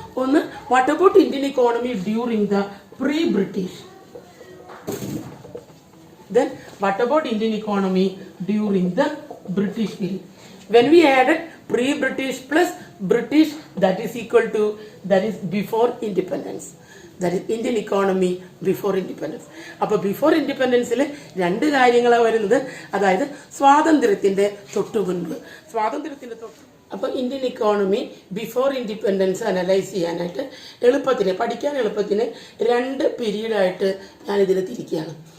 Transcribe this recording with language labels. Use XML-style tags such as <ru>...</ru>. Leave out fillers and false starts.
<ml>ഒന്ന്,</ml> <en>What about Indian economy during the pre British. Then what about Indian economy during the British period? When we added pre-British plus British, that is equal to, that is before independence. That is Indian economy before independence.</en> <ml>അപ്പോൾ before ഇൻഡിപെൻഡൻസിൽ രണ്ട് കാര്യങ്ങളാണ് വരുന്നത്. അതായത് സ്വാതന്ത്ര്യത്തിന്റെ തൊട്ടു മുൻപ്, സ്വാതന്ത്ര്യത്തിന്റെ തൊട്ട്. അപ്പോൾ</ml> <en>Indian economy before independence</en> <ml>analyse ചെയ്യാനായിട്ട് എളുപ്പത്തിന്, പഠിക്കാൻ എളുപ്പത്തിന് രണ്ട് പീരീഡായിട്ട് ഞാനിതിൽ തിരിക്കുകയാണ്.</ml>